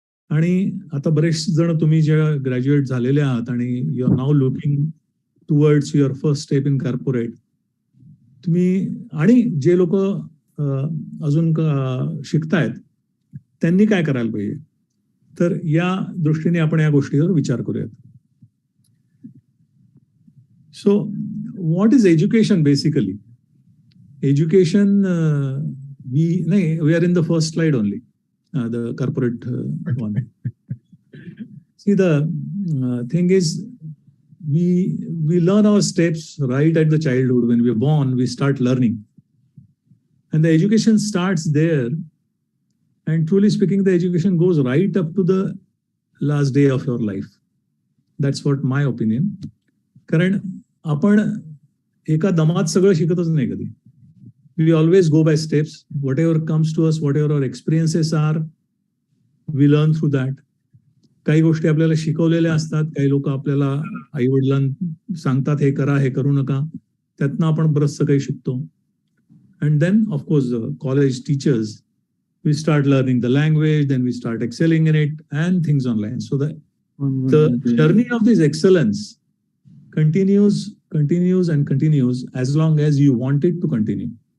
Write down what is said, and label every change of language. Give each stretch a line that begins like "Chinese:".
Marathi: आणि आता बरेच जण तुम्ही जेव्हा ग्रॅज्युएट झालेले आहात आणि
English: you are now looking towards your first step in corporate,
Marathi: तुम्ही आणि जे लोक अजून शिकतायत त्यांनी काय करायला पाहिजे, तर या दृष्टीने आपण या गोष्टीवर विचार करूयात.
English: So what is education basically? Education we are in the first slide only, the corporate one. See, the thing is, we learn our steps right at the childhood. When we are born, we start learning, and the education starts there. And truly speaking, the education goes right up to the last day of your life. That's what my opinion.
Marathi: कारण आपण एका दमात सगळं शिकतच नाही कधी.
English: We always go by steps. Whatever comes to us, whatever our experiences are, we learn through that.
Marathi: काही गोष्टी आपल्याला शिकवलेल्या असतात, काही लोक आपल्याला आई वडिलांना सांगतात हे करा हे करू नका, त्यातनं आपण बरंचसं काही शिकतो.
English: And then of course college teachers, we start learning the language, then we start excelling in it and things online. So the journey of this excellence continues and continues as long as you want it to continue.